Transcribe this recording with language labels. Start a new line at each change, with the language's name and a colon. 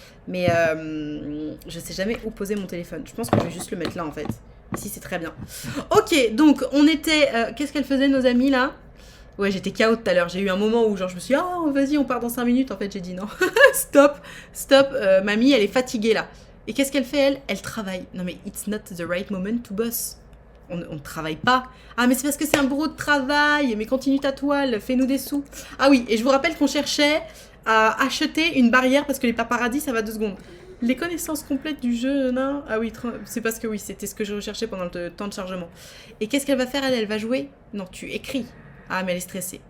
French: Mais je sais jamais où poser mon téléphone. Je pense que je vais juste le mettre là, en fait. Ici, c'est très bien. Ok, donc, on était... Qu'est-ce qu'elles faisaient, nos amis, là? Ouais, j'étais KO tout à l'heure. J'ai eu un moment où genre je me suis dit, oh, vas-y, on part dans 5 minutes. En fait, j'ai dit non. Stop. Mamie, elle est fatiguée là. Et qu'est-ce qu'elle fait, elle travaille. Non, mais
English: it's not the right moment to boss.
French: On ne travaille pas. Ah, mais c'est parce que c'est un bureau de travail. Mais continue ta toile, fais-nous des sous. Ah oui, et je vous rappelle qu'on cherchait à acheter une barrière parce que les paparazzis, ça va 2 secondes. Les connaissances complètes du jeu, non? Ah oui, c'est parce que oui, c'était ce que je recherchais pendant le temps de chargement. Et qu'est-ce qu'elle va faire, elle va jouer? Non, tu écris. Ah, mais elle est stressée.